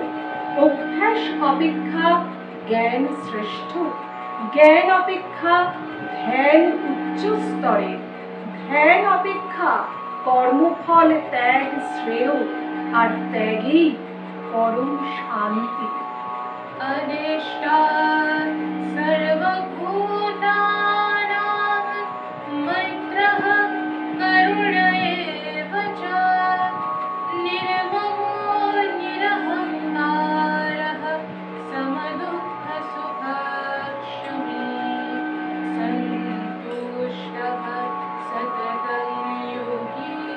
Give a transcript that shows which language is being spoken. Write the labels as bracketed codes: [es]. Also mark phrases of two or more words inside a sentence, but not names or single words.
[bn] অভ্যাস অপেক্ষা জ্ঞান শ্রেষ্ঠ, জ্ঞান অপেক্ষা ধ্যান উচ্চ স্তরে, ধ্যান অপেক্ষা কর্মফল ত্যাগ শ্রেয়, আর ত্যাগেই পরম শান্তি। [sa] अनिष्टा सर्वभूतानां मैत्रः करुण एव च, निर्ममो निरहङ्कारः समदुःखसुखक्षमी, सन्तुष्टः सततं योगी